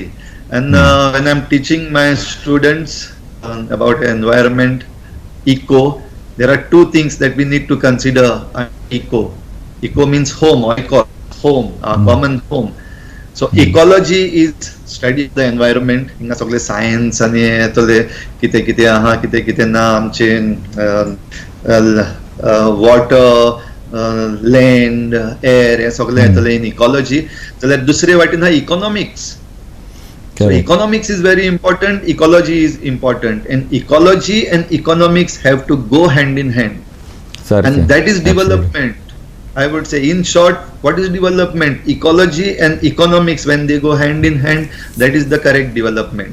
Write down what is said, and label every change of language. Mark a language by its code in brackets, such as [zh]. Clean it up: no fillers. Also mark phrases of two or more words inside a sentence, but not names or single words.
[en] And when I am teaching my students about environment, eco, there are 2 things that we need to consider. Eco means home, or eco, home, common home. So ecology is study of the environment. [kok] हिंगा सगळे science आणि येतले कितें कितें आहा, कितें कितें ना, आमचे [en] water, land, air, [kok] हे सगळे येतले [en] in ecology. [kok] जाल्यार दुसरे वाटेन हा economics. [en] So economics is very important, ecology is important, and ecology and economics have to go hand in hand. And that is development. I would say, in short, what is development? Ecology and economics, when they go hand in hand, that is the correct development.